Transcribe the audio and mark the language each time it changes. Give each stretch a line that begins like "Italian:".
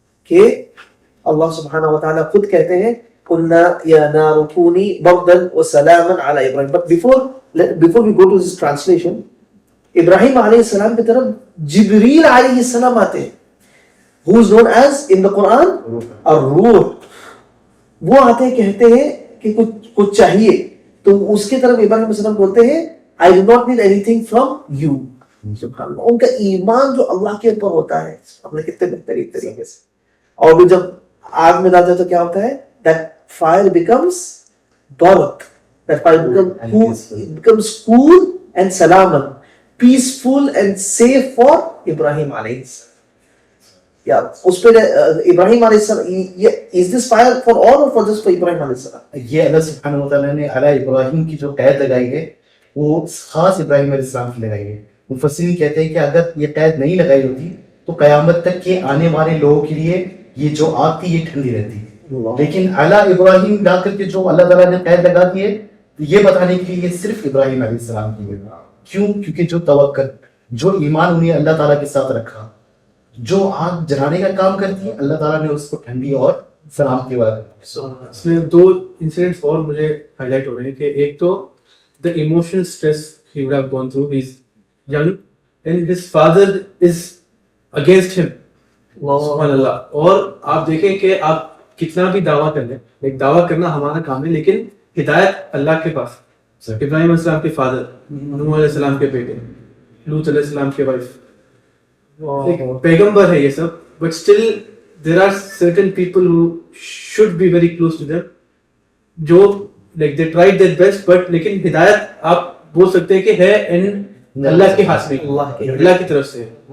Urdu: کہ اللہ سبحانہ و تعالیٰ خود کہتے ہیں
Arabic: قلنا یا نار کونی بردا وسلاما علی ابراہیم.
English: But before we go to this translation,
Urdu: ابراہیم علیہ السلام کی طرف جبریل علیہ السلام آتے ہیں,
English: who is known as in the Quran الروح.
Urdu: وہ آتے ہیں, کہتے ہیں کہ کچھ چاہیے, تو اس کی طرف ابراہیم علیہ السلام بولتے ہیں
English: I do not need anything from you.
Urdu: سبحان اللہ, ان کا ایمان جو اللہ کے اوپر ہوتا ہے ہم نے کتنے بہترین طریقے سے. اور جب آگ میں ڈالتے تو کیا ہوتا ہے,
English: that fire becomes barak, that fire becomes cool and salaman, peaceful and safe for Ibrahim alayhi salam. Yeah,
Urdu: اس پہ
English: Ibrahim علیہ السلام, is this fire for all or for just for Ibrahim علیہ السلام؟
Urdu: یہ اللہ سبحانہ و تعالیٰ نے علی ابراہیم کی جو قید لگائی ہے وہ خاص ابراہیم علیہ السلام کی لگائی ہے. مفسرین کہتے ہیں کہ اگر یہ قید نہیں لگائی ہوتی تو قیامت تک کے آنے والے لوگوں کے لیے یہ جو آگ تھی یہ ٹھنڈی رہتی. لیکن علی ابراہیم لا کر کے جو اللہ تعالیٰ نے قید لگا دی ہے یہ بتانے کے لیے صرف ابراہیم علیہ السلام کی ہے. کیوں؟ کیونکہ جو توکل, جو ایمان انہیں اللہ تعالیٰ کے ساتھ رکھا, جو آگ جلانے کا کام کرتی ہے, اللہ تعالیٰ نے اس کو ٹھنڈی اور سلامتی والا. اس میں دو انسیڈنٹس اور مجھے ہائی لائٹ ہو رہے ہیں کہ ایک تو
English: the emotional stress he would have gone through. He's young and his father is against him.
Urdu: سبحان اللہ. اور آپ دیکھیں کہ آپ کتنا بھی دعویٰ کر لیں, ایک دعویٰ کرنا ہمارا کام ہے لیکن ہدایت اللہ کے پاس. ابراہیم علیہ السلام کے فادر، نوح علیہ السلام کے بیٹے، لوط علیہ السلام کے وائف. ایک پیغمبر ہے یہ سب,
English: but still there are certain people who should be very close to them,
Urdu: جو like they tried their best, but لیکن ہدایت آپ بول سکتے ہیں کہ ہے ان اللہ کے ہاتھ میں, اللہ کی طرف سے.